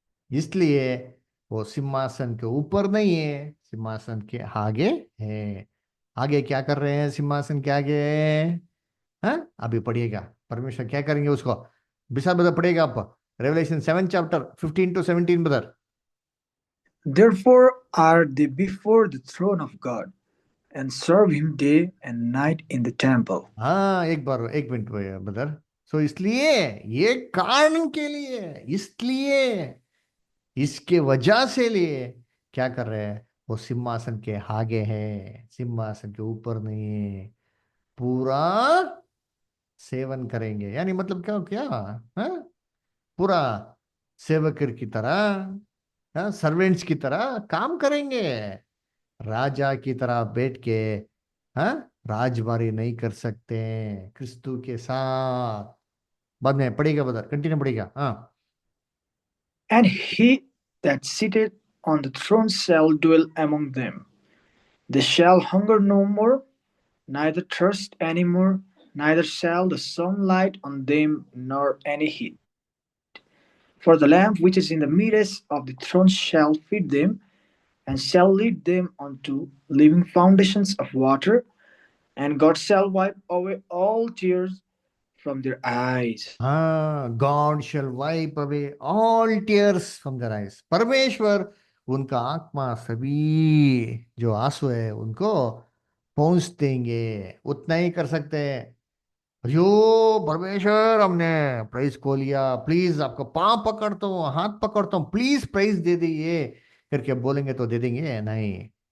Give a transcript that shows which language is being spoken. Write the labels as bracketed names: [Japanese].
[Hindi] इसलिए वो सिंहासन के ऊपर नहीं है, सिंहासन के आगे है। आगे क्या कर रहे हैं? सिंहासन के आगे, हाँ, अभी पढ़िएगा परमेश्वर क्या करेंगे उसको। विशाल बदर पढ़िएगा आप, Revelation 7:15-17 बदर। [English] Therefore are they before the throne of God, and serve him day and night in the temple. [Hindi] हाँ, एक बार एक मिनट ब्रदर। सो इसलिए, ये कारण के लिए, इसलिए, इसके वजह से लिए क्या कर रहे हैं? वो सिंहासन के आगे है, सिंहासन के ऊपर नहीं है। पूरा सेवन करेंगे, यानी मतलब क्या क्या? हाँ, पूरा सेवक की तरह, हाँ, सर्वेंट्स की तरह काम करेंगे। राजा की तरह बैठ के, हाँ, राजबारी नहीं कर सकते क्रिस्तु के साथ। बाद में पढ़ेगा, बता, कंटिन्यू पढ़ेगा। हाँ। [English] And he that sitteth on the throne shall dwell among them. They shall hunger no more, neither thirst any more, neither shall the sun light on them, nor any heat. For the Lamb which is in the midst of the throne shall feed them, and shall lead them unto living fountains of water, and God shall wipe away all tears from their eyes. हाँ, God shall wipe away all tears from their eyes. [Hindi] परमेश्वर उनका आत्मा, सभी जो आंसू है उनको पहुंच देंगे। उतना ही कर सकते हैं। यो परमेश्वर, हमने प्राइज को लिया, प्लीज आपको पांव पकड़ता हूँ, हाथ पकड़ता हूँ, प्लीज प्राइज दे दीजिए करके बोलेंगे तो दे देंगे? नहीं।